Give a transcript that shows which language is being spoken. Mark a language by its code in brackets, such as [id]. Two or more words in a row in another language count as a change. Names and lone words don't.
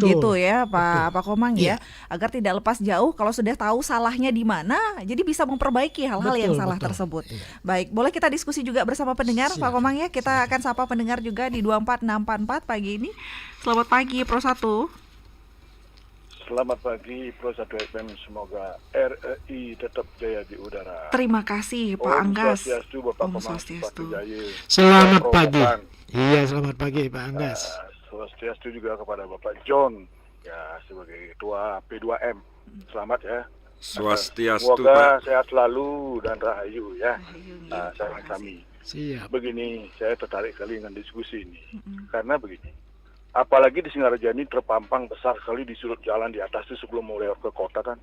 [id] Begitu ya Pak Komang ya, agar tidak lepas jauh kalau sudah tahu salahnya di mana, jadi bisa memperbaiki hal-hal yang salah tersebut. Baik, boleh kita diskusi juga bersama pendengar. Pak Komang ya, kita akan sapa pendengar juga di 24644 pagi ini. Selamat pagi Pro 1. Selamat pagi Pro 1 FM, semoga RRI tetap jaya di udara. Terima kasih Pak Anggas. [ban] Om Swastiastu, [id] Bapak Om Komang Swastiastu. Jaya. Selamat Pro pagi. Bapak. Iya, selamat pagi Pak Anggas. Swastiastu juga kepada Bapak John ya sebagai ketua P2M. Selamat ya. Swastiastu Semoga Pak. sehat selalu dan rahayu ya. Salam kami. Siap. Begini, saya tertarik sekali dengan diskusi ini. Karena begini, apalagi di Singaraja ini terpampang besar sekali di sudut jalan di atas itu sebelum mau lewat ke kota kan.